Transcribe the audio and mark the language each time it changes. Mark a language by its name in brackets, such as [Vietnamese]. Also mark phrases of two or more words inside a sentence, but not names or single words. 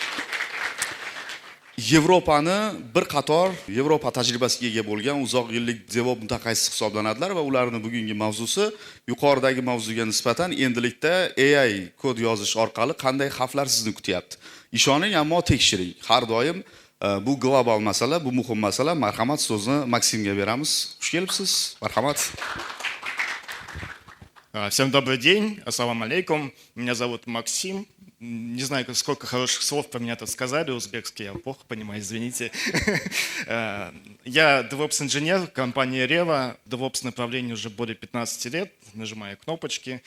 [Uzbek] Yevropani bir qator Yevropa tajribasiga ega bo'lgan uzoq yillik DevOps mutaxassis hisoblanadilar va ularning bugungi mavzusi yuqoridagi mavzuga nisbatan endilikda AI kod yozish orqali qanday xavflar sizni kutyapti. Ishoning, ammo tekshiring. Har doim bu global masala, bu muhim masala. Marhamat, so'zni Maksimga beramiz. Xush kelibsiz. Marhamat. [Russian] Всем добрый день, [Arabic] السلام عليكم. [Russian] Меня зовут Максим. Не знаю, сколько хороших слов про меня тут сказали, узбекский, я плохо понимаю, извините. Я DevOps-инженер компании Reva, DevOps направлении уже более 15 лет, нажимаю кнопочки.